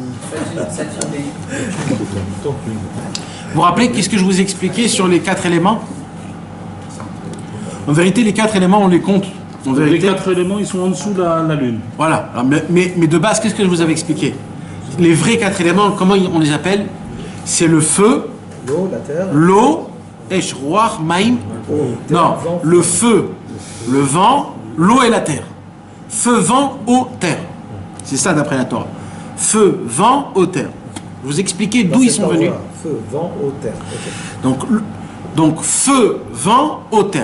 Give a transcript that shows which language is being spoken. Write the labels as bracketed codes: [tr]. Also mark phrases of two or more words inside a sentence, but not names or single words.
[fr] Vous vous rappelez qu'est-ce que je vous expliquais sur les 4 éléments? En vérité, les 4 éléments, on les compte. En vérité, les 4 éléments, ils sont en dessous de la Lune. Voilà. Alors, mais de base, qu'est-ce que je vous avais expliqué? les vrais 4 éléments, comment on les appelle? C'est le feu, L'eau, la terre. l'eau, [he] אש, רוח, מים. [fr] Eau, terre, Non, vent. le feu, le vent, l'eau et la terre. Feu, vent, eau, terre. C'est ça d'après la Torah. Feu, vent, eau, terre. Vous expliquez Dans d'où ils cet sont venus. ordre-là. Feu, vent, eau, terre. Ok. Donc, feu, vent, eau, terre.